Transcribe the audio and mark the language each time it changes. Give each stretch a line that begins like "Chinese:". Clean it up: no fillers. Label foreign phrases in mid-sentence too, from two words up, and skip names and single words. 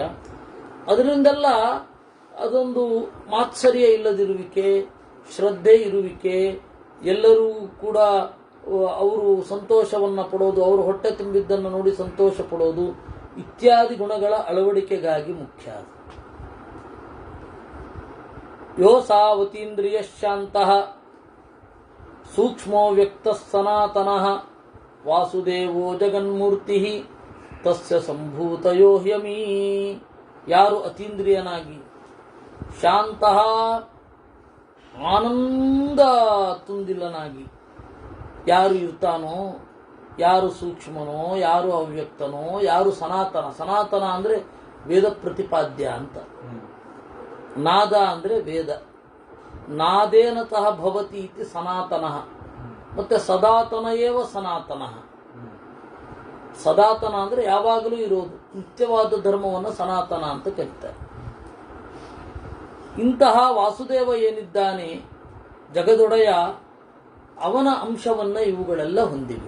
Kannada: ಅದರಿಂದೆಲ್ಲ ಅದೊಂದು ಮಾತ್ಸರ್ಯ ಇಲ್ಲದಿರುವಿಕೆ, ಶ್ರದ್ಧೆ ಇರುವಿಕೆ, ಎಲ್ಲರೂ ಕೂಡ ಅವರು ಸಂತೋಷವನ್ನು ಪಡೋದು, ಅವರು ಹೊಟ್ಟೆ ತುಂಬಿದ್ದನ್ನು ನೋಡಿ ಸಂತೋಷ ಪಡೋದು ಇತ್ಯಾದಿ ಗುಣಗಳ ಅಳವಡಿಕೆಗಾಗಿ ಮುಖ್ಯ.
Sanskrit: ಯೋ ಸಾವತೀಂದ್ರಿಯ ಶಾಂತಃ ಸೂಕ್ಷ್ಮೋ ವ್ಯಕ್ತ ಸನಾತನಃ ವಾಸುದೇವೋ ಜಗನ್ಮೂರ್ತಿ ತಸ್ಯ ಸಂಭೂತಯೋ ಹ್ಯಮೀ.
Kannada: ಯಾರು ಅತೀಂದ್ರಿಯನಾಗಿ ಶಾಂತಃ ಆನಂದ ತುಂದಿಲ್ಲನಾಗಿ ಯಾರು ಇರ್ತಾನೋ, ಯಾರು ಸೂಕ್ಷ್ಮನೋ, ಯಾರು ಅವ್ಯಕ್ತನೋ, ಯಾರು ಸನಾತನ. ಸನಾತನ ಅಂದರೆ ವೇದ ಪ್ರತಿಪಾದ್ಯ ಅಂತ. ನಾದ ಅಂದರೆ ವೇದ.
Sanskrit: ನಾದೇನತಃ ಭವತಿ ಇತಿ ಸನಾತನಃ. ಮತ್ತೆ ಸದಾತನ ಏವ ಸನಾತನಃ.
Kannada: ಸದಾತನ ಅಂದರೆ ಯಾವಾಗಲೂ ಇರೋದು, ನಿತ್ಯವಾದ ಧರ್ಮವನ್ನು ಸನಾತನ ಅಂತ ಕರೀತಾರೆ. ಇಂತಹ ವಾಸುದೇವ ಏನಿದ್ದಾನೆ ಜಗದೊಡೆಯ, ಅವನ ಅಂಶವನ್ನು ಇವುಗಳೆಲ್ಲ ಹೊಂದಿವೆ.